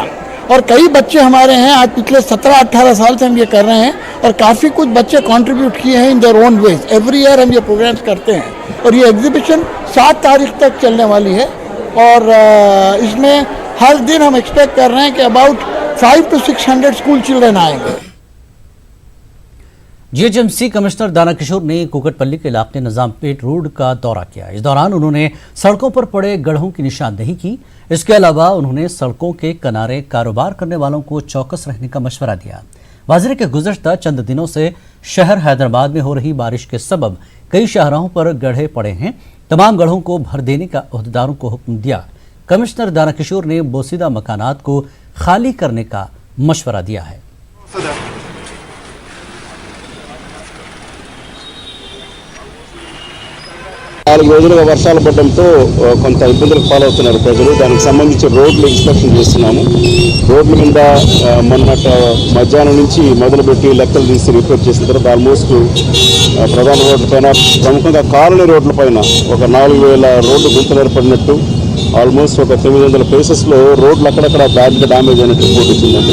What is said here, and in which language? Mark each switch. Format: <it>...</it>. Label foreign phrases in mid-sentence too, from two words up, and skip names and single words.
<ur>اور کئی بچے ہمارے ہیں آج پچھلے 17-18 سال سے ہم یہ کر رہے ہیں اور کافی کچھ بچے کنٹریبیوٹ کیے ہیں</ur> <en>in their own ways. every year</en> <ur>ہم یہ پروگرامس کرتے ہیں اور یہ ایگزیبیشن 7 تاریخ تک چلنے والی ہے اور اس میں ہر دن ہم ایکسپیکٹ کر رہے ہیں کہ</ur> <en>about 500 to 600 school children</en> <ur>آئیں گے. GHMC کمشنر دانا کشور نے کوکٹ پلی کے علاقے نظام پیٹ روڈ کا دورہ کیا. اس دوران انہوں نے سڑکوں پر پڑے گڑھوں کی نشاندہی کی. اس کے علاوہ انہوں نے سڑکوں کے کنارے کاروبار کرنے والوں کو چوکس رہنے کا مشورہ دیا. واضح ہے کہ گزشتہ چند دنوں سے شہر حیدرآباد میں ہو رہی بارش کے سبب کئی شاہراہوں پر گڑھے پڑے ہیں. تمام گڑھوں کو بھر دینے کا عہدیداروں کو حکم دیا. کمشنر دانا کشور نے بوسیدہ مکانات کو خالی کرنے کا مشورہ دیا ہے.</ur> <te>నాలుగు రోజులుగా వర్షాలు పడడంతో కొంత ఇబ్బందులకు పాలవుతున్నారు ప్రజలు. దానికి సంబంధించి రోడ్లు ఇన్స్పెక్షన్ చేస్తున్నాము. రోడ్ల మీద మొన్నట మధ్యాహ్నం నుంచి మొదలుపెట్టి లెక్కలు తీసి రిపేర్ చేసిన తర్వాత ఆల్మోస్ట్ ప్రధాన రోడ్లపైన ప్రముఖంగా కాలనీ రోడ్లపైన ఒక 4000 రోడ్లు గుంతలు ఏర్పడినట్టు, ఆల్మోస్ట్ ఒక 900 ప్లేసెస్లో రోడ్లు అక్కడక్కడ బ్యాడ్గా డ్యామేజ్ అయినట్టు రిపోర్ట్ వచ్చిందండి.</te>